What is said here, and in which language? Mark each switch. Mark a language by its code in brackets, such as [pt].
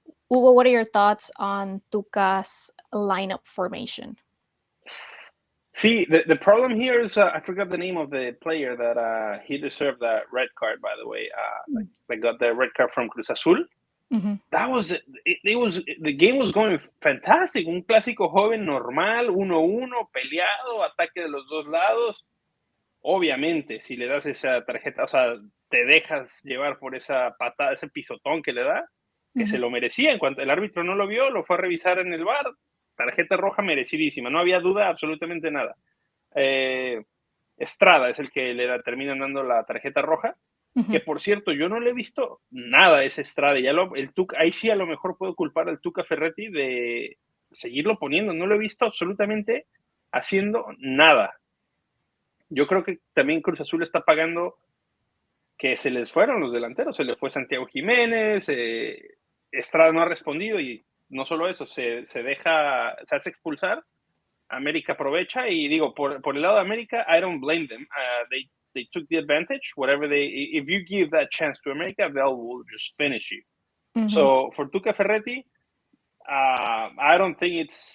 [en] Hugo, what are your thoughts on Tuca's lineup formation? See, the problem here is I forgot the name of the player that he deserved that red card, by the way. Like got the red card from Cruz Azul. Mm-hmm. That was it was the game was going fantastic. [es] Un clásico joven normal, 1-1, peleado, ataque de los dos lados. Obviamente, si le das esa tarjeta, o sea, te dejas llevar por esa patada, ese pisotón que le da, que se lo merecía. En cuanto el árbitro no lo vio, lo fue a revisar en el VAR. Tarjeta roja merecidísima, no había duda absolutamente nada. Estrada es el que terminan dando la tarjeta roja. Que por cierto, yo no le he visto nada a ese Estrada. Ahí sí a lo mejor puedo culpar al Tuca Ferretti de seguirlo poniendo. No lo he visto absolutamente haciendo nada. Yo creo que también Cruz Azul está pagando que se les fueron los delanteros. Se le fue Santiago Jiménez, Estrada no ha respondido, y no solo eso, se hace expulsar. América aprovecha, y digo, por el lado de América, [en] I don't blame them. They took the advantage. If you give that chance to America, they will just finish you. Mm-hmm. So for Tuca Ferretti, I don't think